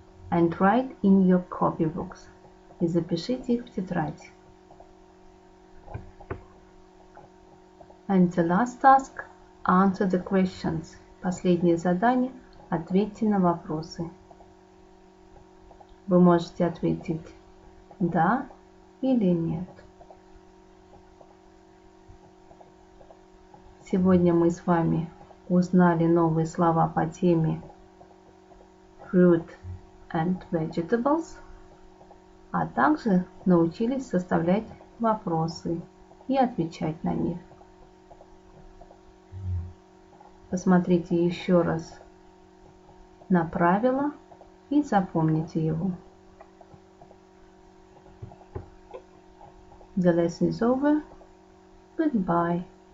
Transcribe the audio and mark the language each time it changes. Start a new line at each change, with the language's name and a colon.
English: And write in your copybooks.
Russian: И запишите их в тетрадь.
English: And the last task, answer the questions.
Russian: Последнее задание, ответьте на вопросы. Вы можете ответить да или нет. Сегодня мы с вами узнали новые слова по теме
English: fruit and vegetables,
Russian: а также научились составлять вопросы и отвечать на них. Посмотрите еще раз на правила и запомните его.
English: The lesson is over. Goodbye.